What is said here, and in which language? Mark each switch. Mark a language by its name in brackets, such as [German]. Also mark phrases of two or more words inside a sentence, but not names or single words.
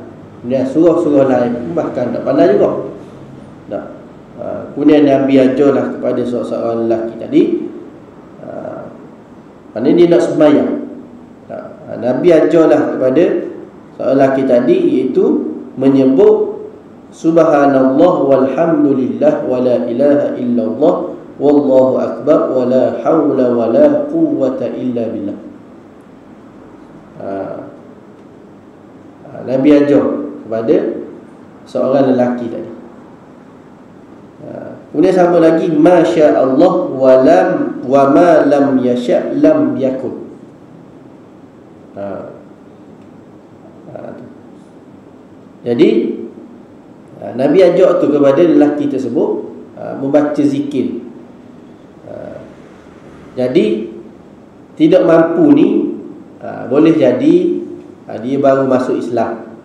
[Malay] Kemudian surah-surah lain bahkan tak pandai juga. Kemudian Nabi ajarlah kepada seorang lelaki tadi, mana dia nak sembahyang. Nabi ajarlah kepada seorang lelaki tadi, iaitu menyebut [Arabic] سبحان الله والحمد لله ولا إله إلا الله والله أكبر ولا حول ولا قوة إلا بالله. [Malay] Nabi ajar kepada seorang lelaki tadi. Kemudian sambung lagi, [Arabic] ما شاء الله وما لم يشأ لم يكن. [Malay] Jadi Nabi ajak tu kepada lelaki tersebut membaca zikir. Jadi tidak mampu ni boleh jadi dia baru masuk Islam.